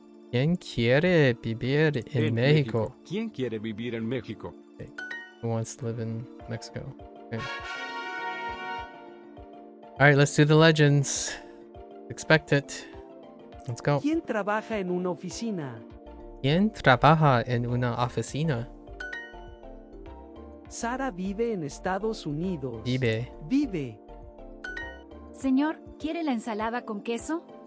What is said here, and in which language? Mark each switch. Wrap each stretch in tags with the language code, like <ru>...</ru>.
<es>¿Quién quiere vivir en México? ¿Quién quiere vivir en México?</es> <en>Who wants to live in Mexico? Okay. All right, let's do the legends. Expect it. Let's go.</en> <es>¿Quién trabaja en una oficina? ¿Quién trabaja en una oficina? Sara vive en Estados Unidos. Vive. Vive. Señor, ¿quiere la ensalada con queso?</es>